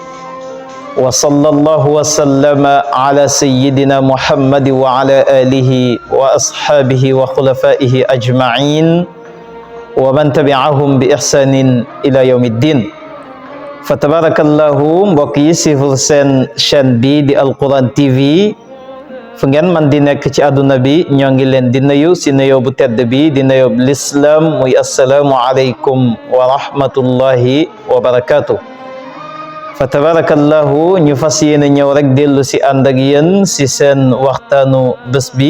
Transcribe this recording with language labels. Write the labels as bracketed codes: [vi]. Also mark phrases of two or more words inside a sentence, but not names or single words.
[ar] وصلى الله وسلم على سيدنا محمد وعلى آله وأصحابه وخلفائه أجمعين ومن تبعهم بإحسان إلى يوم الدين فتبارك الله [wo] mbokk yi sifur seen chaîne bi di Alquran TV fu ngeen man di nekk ci àdduna bi ñoo ngi leen di nuyu si nuyoo bu tedd bi di nuyoo lislaam muy [ar] السلام عليكم ورحمة الله وبركاته فتبارك الله [wo] ñu fas yéene ñëw rek dellu si ànd ak yéen si seen waxtaanu bés bi